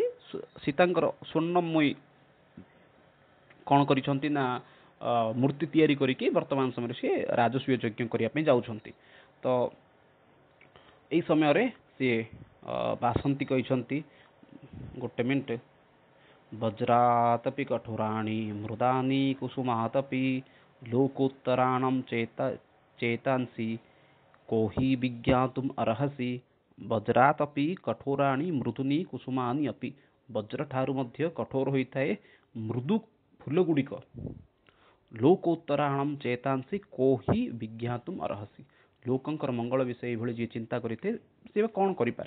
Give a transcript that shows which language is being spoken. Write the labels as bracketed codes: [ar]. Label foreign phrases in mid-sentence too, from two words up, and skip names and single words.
[or] ସୀତାଙ୍କର ସ୍ୱର୍ଣ୍ଣମୟୀ କ'ଣ କରିଛନ୍ତି ନା ମୂର୍ତ୍ତି ତିଆରି କରିକି ବର୍ତ୍ତମାନ ସମୟରେ ସିଏ ରାଜସୂୟ ଯଜ୍ଞ କରିବା ପାଇଁ ଯାଉଛନ୍ତି। ତ ଏଇ ସମୟରେ ସିଏ ବାସନ୍ତୀ କହିଛନ୍ତି, ଗୋଟେ ମିନିଟ୍, [sa] ବଜ୍ରାତପି କଠୋରାଣି ମୃଦାନି କୁସୁମାତପି ଲୋकोत्तराणं चेतांसि कोहि विज्ञातुम् अर्हसि। ବଜ୍ରାତପି କଠୋରାଣି ମୃଦୁନି କୁସୁମାନି ଅପି। [or] ବଜ୍ର ଠାରୁ ମଧ୍ୟ କଠୋର ହୋଇଥାଏ ମୃଦୁ ଫୁଲଗୁଡ଼ିକ। [sa] ଲୋକୋତ୍ତରାଣମ୍ ଚେତାଂସି କୋହି ବିଜ୍ଞାତୁମ୍ ଅର୍ହସି। [or] ଲୋକଙ୍କର ମଙ୍ଗଳ ବିଷୟ ଏଇଭଳି ଯିଏ ଚିନ୍ତା କରିଥାଏ ସେ କ'ଣ କରିପାରେ।